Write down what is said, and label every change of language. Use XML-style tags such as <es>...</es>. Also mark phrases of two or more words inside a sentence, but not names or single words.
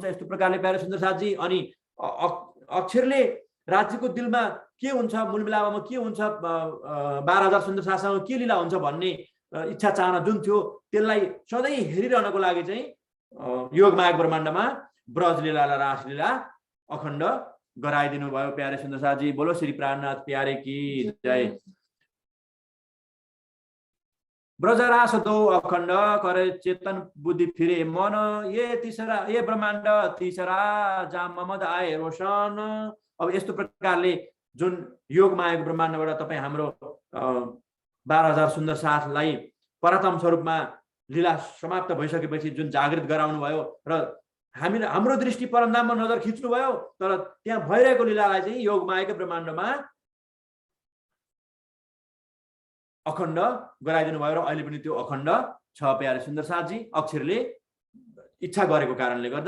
<ne>यस्तो प्रकारले प्यारे सुन्दर साथजी। अनि अक्षरले राज्यको दिलमा के हुन्छ, मूलमिलावामा के हुन्छ, 12,000 सुन्दर साथसँग के लीला हुन्छ भन्ने इच्छा चाहना जुन थियो त्यसलाई सधैँ हेरिरहनको लागि चाहिँ योगमाया ब्रह्माण्डमा ब्रजलीला र रासलीला अखण्ड गराइदिनु भयो प्यारे सुन्दर साथजी।</ne> <hi>बोलो श्री प्राणनाथ प्यारे की जय। ब्रजरास दो अखण्ड करे चेतन बुद्धि फिरे मन, ये तीसरा ये ब्रह्माण्ड तीसरा जाम ममद आए रोशन।</hi> <ne>अब यस्तो प्रकारले जुन योगमाया ब्रह्माण्डबाट तपाईँ हाम्रो 12,000 सुन्दर साथलाई परतम स्वरूपमा लीला समाप्त भइसकेपछि जुन जागृत गराउनु भयो र हाम्रो दृष्टि परमधाममा नजर खिच्नुभयो, तर त्यहाँ भइरहेको लीलालाई चाहिँ योगमायाको ब्रह्माण्डमा अखण्ड गराइदिनु भयो र अहिले पनि त्यो अखण्ड छ प्यारे सुन्दर साथजी अक्षरले इच्छा गरेको कारणले गर्दा।</ne>